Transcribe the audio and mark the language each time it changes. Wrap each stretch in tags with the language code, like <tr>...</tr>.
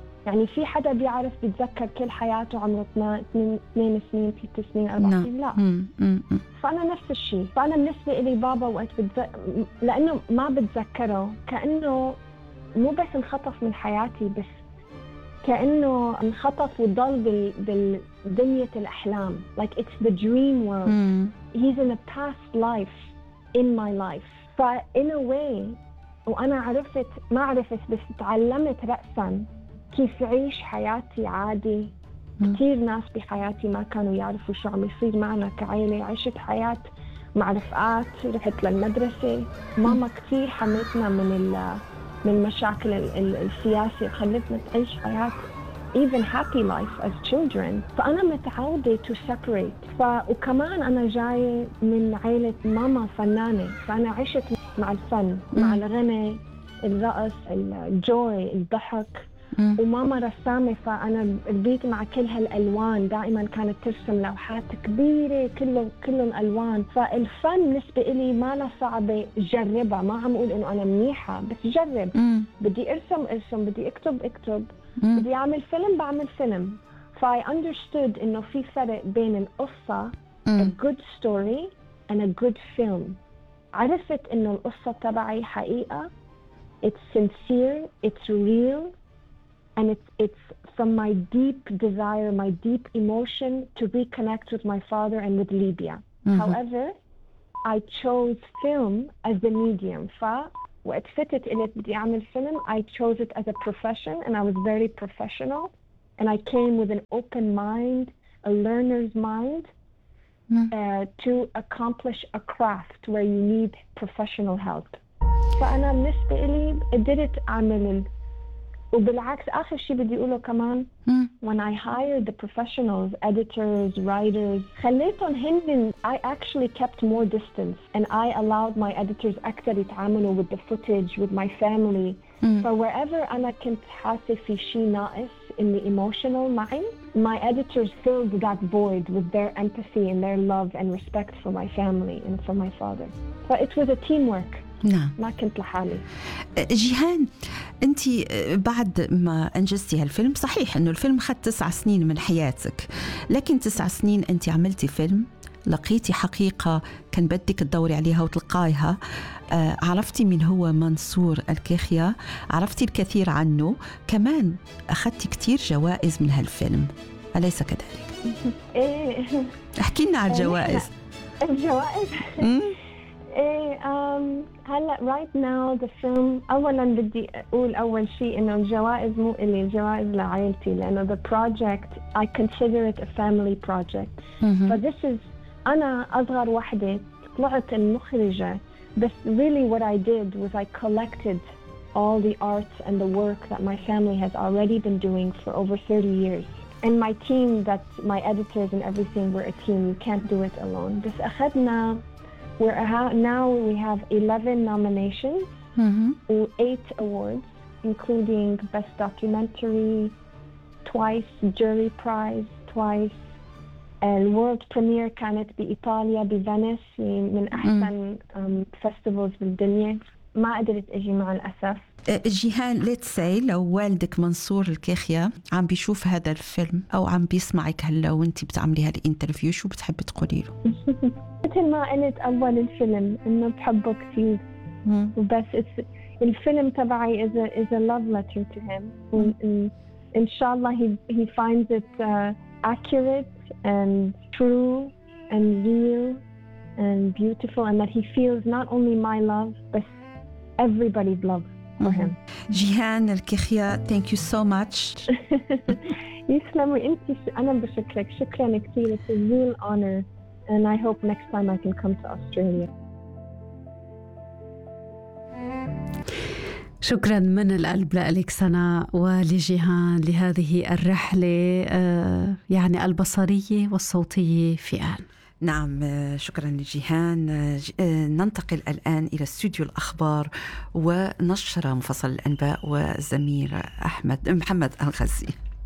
<ar>يعني في حدا بيعرف بيتذكر كل حياته عمره 2 سنين 3 سنين 4 سنين؟ لا. فأنا نفس الشيء. فأنا بالنسبة لي بابا وقت لأنه ما بتذكره، كأنه مو بس انخطف من حياتي، بس كأنه انخطف وضل بالدنيا الأحلام.</ar> <en>Like it's the dream world. He's in a past life in my life.</en> <ar>ف</ar> <en>in a way</en> <ar>وأنا عرفت، ما عرفت بس تعلمت رأساً كيف عيش حياتي عادي. كتير ناس بحياتي ما كانوا يعرفوا شو عم يصير معنا كعيلة. عشت حياة مع رفقات، رحت للمدرسة، ماما كتير حمتنا من مشاكل السياسة، خلتنا تعيش حياة</ar> <en>even happy life as children.</en> <ar>فأنا متعودة</ar> <en>to separate.</en> <ar>وكمان أنا جاية من عيلة ماما فنانة، فأنا عشت مع الفن، مع الغنى، الرقص، الجوي، الضحك. وماما رسامة، فأنا ربيت مع كل هالألوان، دائما كانت ترسم لوحات كبيرة كلهم ألوان. فالفن بالنسبة لي ما له صعبة، جربها، ما عم أقول إنه أنا منيحة، بس جرب. بدي أرسم أرسم، بدي أكتب أكتب، بدي أعمل فيلم بعمل فيلم.</ar> <en>فI understood</en> <ar>إنه في فرق بين القصة</ar> <en>a good story and a good film.</en> <ar>عرفت إنه القصة تبعي حقيقة،</ar> <en>it's sincere, it's real. And it's from my deep desire, my deep emotion to reconnect with my father and with Libya. However, I chose film as the medium.</en> <ar>وقت فتت إلي بدي أعمل فيلم,</ar> <en>I chose it as a profession and I was very professional. And I came with an open mind, a learner's mind, to accomplish a craft where you need professional help.</en> <ar>فأنا بالنسبة إلي قدرت أعمل وبالعكس آخر شيء بدي أقوله كمان</ar> <en>when I hired the professionals, editors, writers,</en> <ar>خليتهم هنن.</ar> <en>I actually kept more distance and I allowed my editors</en> <ar>أكثر يتعاملوا</ar> <en>with the footage, with my family. So wherever</en> <ar>أنا كنت حاسة في شيء ناقص</ar> <en>in the emotional mind, my editors filled that void with their empathy and their love and respect for my family and for my father. But it was a teamwork.</en> <ar>نعم. ما كنت لحالي. جيهان، أنت بعد ما أنجزتي هالفيلم، صحيح أنه الفيلم خد 9 سنين من حياتك، لكن 9 سنين أنت عملتي فيلم، لقيتي حقيقة كان بدك تدوري عليها وتلقايها، عرفتي من هو منصور الكيخيا، عرفتي الكثير عنه، كمان أخدتي كتير جوائز من هالفيلم، أليس كذلك؟ إيه. احكي لنا عن الجوائز. الجوائز؟ إيه هلا</ar> <en>right now the film.</en> <ar>أولا بدي أقول أول شيء إنه الجوائز مو إلي، الجوائز لعائلتي، لأنه</ar> <en>the project I consider it a family project. But this is</en> <ar>أنا أصغر واحدة طلعت المخرجة.</ar> <en>But really what I did was I collected all the arts and the work that my family has already been doing for over 30 years. And my team, that my editors and everything, were a team. You can't do it alone.</en> <ar>بس أخذنا</ar> <en>Now we have 11 nominations, mm-hmm. 8 awards, including Best Documentary, twice, Jury Prize, twice, and World Premiere</en> <ar>كانت بإيطاليا بفينيسي من أحسن</ar> <en>festivals</en> <ar>بالدنيا. ما قدرت أجي مع الأسف. جيهان،</ar> <en>let's say</en> <ar>لو والدك منصور الكيخيا عم بيشوف هذا الفيلم أو عم بيسمعك هلا وانت بتعملي هالإنترفيو، شو بتحب تقولي له؟ مثل ما قلت أول الفيلم إنه بحبه كثير، بس الفيلم تبعي</ar> <en>is a love letter to him.</en> <ar>إن شاء الله</ar> <en>he finds it accurate and true and real and beautiful, and that he feels not only my love but everybody's love. جيهان الكيخيا، thank you so much.</en> <ar>يسلم. وانت انا بشكرك، شكرا كثير.</ar> <en>It's a real honor and I hope next time I can come to Australia.</en> <ar>شكرا من القلب لك سناء ولجيهان لهذه الرحلة يعني البصرية والصوتية في آن. نعم، شكرا لجيهان. ننتقل الآن إلى استوديو الأخبار ونشر مفصل الأنباء والزميل أحمد محمد الغزي.</ar>